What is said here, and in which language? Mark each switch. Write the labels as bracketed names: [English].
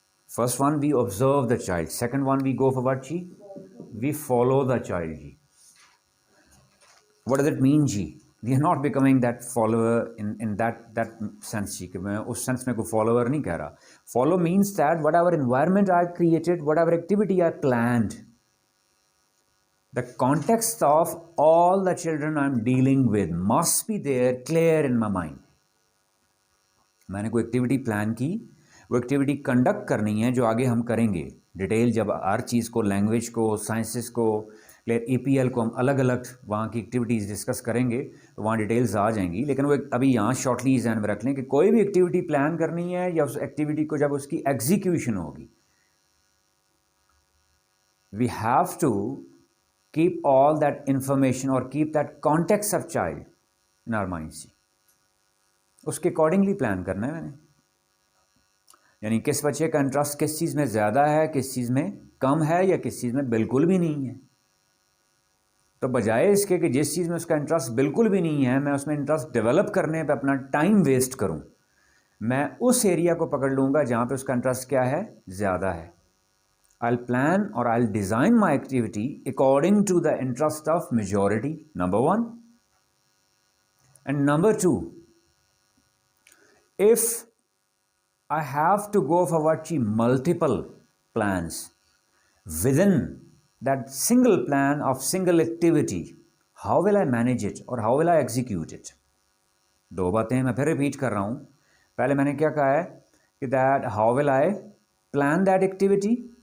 [English] First one we observe the child, second one we go for what جی؟ We follow the child جی. What does it mean جی؟ We are not becoming that follower in that sense جی، [Urdu] کہ میں اس sense میں کوئی follower نہیں کہہ رہا. [English] Follow means that whatever environment I created, whatever activity I planned, the context of all the children I'm dealing with must be there clear in my mind. [Urdu] میں نے کوئی activity plan کی، وہ activity conduct کرنی ہے جو آگے ہم کریں گے. ڈیٹیل جب ہر چیز کو، لینگویج کو، سائنسز کو، ای پی ایل کو ہم الگ الگ وہاں کی ایکٹیویٹیز ڈسکس کریں گے تو وہاں ڈیٹیلز آ جائیں گی. لیکن وہ ابھی یہاں شارٹلی ذہن میں رکھ لیں کہ کوئی بھی ایکٹیویٹی پلان کرنی ہے یا اس ایکٹیویٹی کو جب اس کی ایگزیکیوشن ہوگی، [English] We have to keep all that information or keep that context of child in our minds. [Urdu] اس کے اکارڈنگلی پلان کرنا ہے میں نے. یعنی کس بچے کا انٹرسٹ کس چیز میں زیادہ ہے، کس چیز میں کم ہے، یا کس چیز میں بالکل بھی نہیں ہے. تو بجائے اس کے کہ جس چیز میں اس کا انٹرسٹ بالکل بھی نہیں ہے میں اس میں انٹرسٹ ڈیولپ کرنے پہ اپنا ٹائم ویسٹ کروں، میں اس ایریا کو پکڑ لوں گا جہاں پہ اس کا انٹرسٹ کیا ہے، زیادہ ہے. [English] I'll plan or I'll design my activity according to the interest of majority, number one. And number two, if I have to go for multiple plans within that single plan of single activity, how will I manage it or how will I execute it? [Urdu] دو باتیں میں پھر repeat کر رہا ہوں. پہلے میں نے کیا کہا ہے کہ [English] that how will I plan that activity?